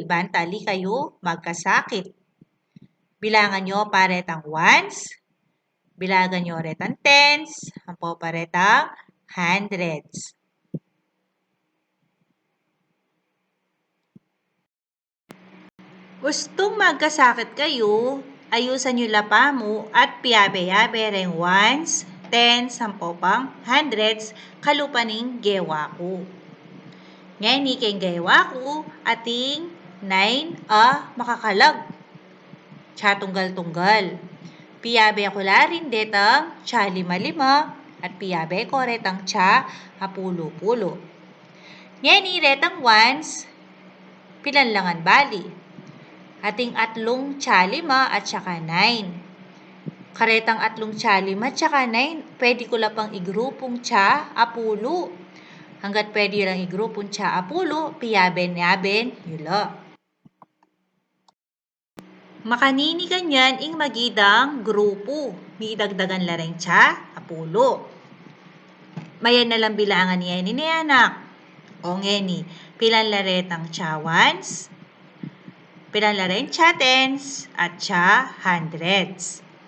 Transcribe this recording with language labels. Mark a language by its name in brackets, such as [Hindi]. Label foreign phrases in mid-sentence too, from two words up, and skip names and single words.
[Pampanga] Bantali kayo, magkasakit. Bilangan nyo paretang ones. Bilangan nyo retang tens. Ang po paretang hundreds. Gustong magkasakit kayo, ayusan nyo lapa mo at piyabe-yabe rin [English] ones, tens, [Pampanga] sampopang, hundreds, kalupaning gewa ko. Ngayon, iking gewa ko, ating 9 makakalag. Tsa tunggal-tunggal. Piyabe ako larin detang tsa 5-5 at piyabe ko retang tsa apulo-pulo. Ngayon, retang ones, pilanlangan bali. Ating atlong tsa 5 at saka 9. Karetang atlong tsa 5 at saka 9, pwede ko lapang igrupong tsa apulo. Hanggat pwede lang igrupong tsa apulo, piyaben-yaben, yula. Makanini ganyan ing magidang grupo. Midagdagan lareng tsa apulo. Mayan na lang bilangan niya ni anak. O ngeni, pilan laretang tsa ones, pilan lareng tsa tens, at tsa hundreds.